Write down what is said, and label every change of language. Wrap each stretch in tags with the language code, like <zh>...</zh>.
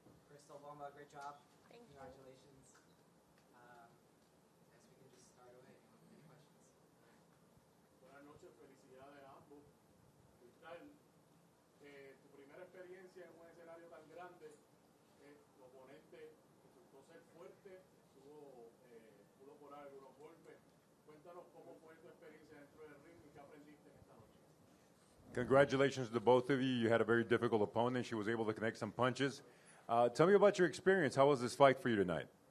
<en>Crystal, Bomba, great job. Thank you. Congratulations. I guess we can just start away. Any questions?</en> <es>Buenas noches, felicidades a ambos. Cristal, tu primera experiencia en un escenario tan grande, tu oponente resultó ser fuerte, pudo poner algunos golpes. Cuéntanos cómo fue tu experiencia dentro del ring y qué aprendiste en esta noche.</es> <en>Congratulations to both of you. You had a very difficult opponent. She was able to connect some punches. Tell me about your experience. How was this fight for you tonight?</en>